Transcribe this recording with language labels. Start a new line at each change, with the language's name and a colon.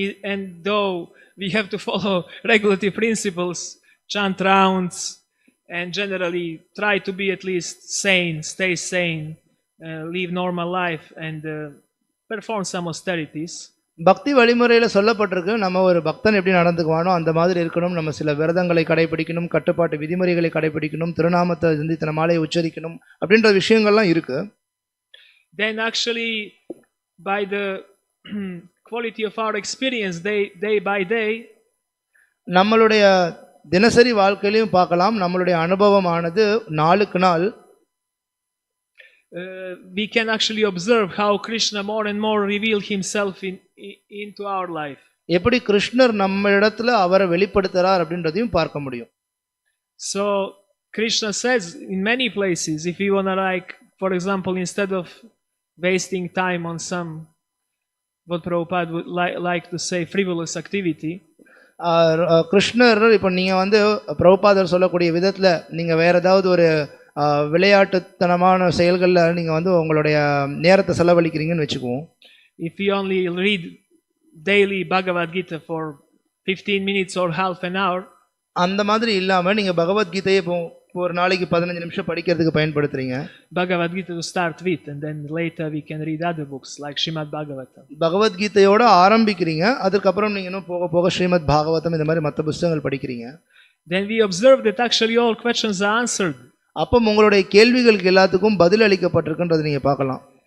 English: And though we have to follow regulative principles, chant rounds, and generally try to be at least sane, stay sane, live normal life, and perform some austerities.
Tamil: பக்தி வழிமுறையில சொல்லப்பட்டிருக்கு நம்ம ஒரு பக்தன் எப்படி நடந்துக்குவானோ அந்த மாதிரி இருக்கணும். நம்ம சில விரதங்களை கடைபிடிக்கணும், கட்டுப்பாட்டு விதிமுறைகளை கடைபிடிக்கணும், திருநாமத்தை சிந்தித்தன மாலையை உச்சரிக்கணும் அப்படின்ற விஷயங்கள்லாம் இருக்கு.
English: Then actually by the quality of our experience day by day,
Tamil: நம்மளுடைய தினசரி வாழ்க்கையிலும் பார்க்கலாம், நம்மளுடைய அனுபவமானது நாளுக்கு நாள்
English: we can actually observe how Krishna more and more revealed himself into our life.
Tamil: எப்படி கிருஷ்ணர் நம்ம இடத்துல அவரை வெளிப்படுத்துறார் அப்படின்றதையும் பார்க்க முடியும்.
English: So Krishna says in many places, if you want to for example, instead of wasting time on some what Prabhupada would like to say frivolous activity,
Tamil: கிருஷ்ணர் இப்போ நீங்கள் வந்து பிரபுபாதர் சொல்லக்கூடிய விதத்தில் நீங்கள் வேறு ஏதாவது ஒரு விளையாட்டுத்தனமான செயல்களில் நீங்கள் வந்து உங்களுடைய நேரத்தை செலவழிக்கிறீங்கன்னு வச்சுக்குவோம்.
English: If you only read daily Bhagavad Gita for 15 minutes or half an hour,
Tamil: அந்த மாதிரி இல்லாமல் நீங்கள் பகவத்கீதையை இப்போ ஒரு நாளைக்கு 15 நிமிஷம் படிக்கிறதுக்கு பயன்படுத்துறீங்க.
English: Bhagavad Gita to start with, and then later we can read other books like Srimad Bhagavatam.
Tamil: பகவத்கீதையோட ஆரம்பிக்கிறீங்க, அதுக்கப்புறம் நீங்கள் இன்னும் போக போக ஸ்ரீமத் பாகவதம் இந்த மாதிரி மற்ற புத்தகங்கள் படிக்கிறீங்க.
English: Then we observe that actually all questions are answered.
Tamil: அப்போ உங்களுடைய கேள்விகளுக்கு எல்லாத்துக்கும் பதில் அளிக்கப்பட்டிருக்குன்றதை நீங்கள் பார்க்கலாம்.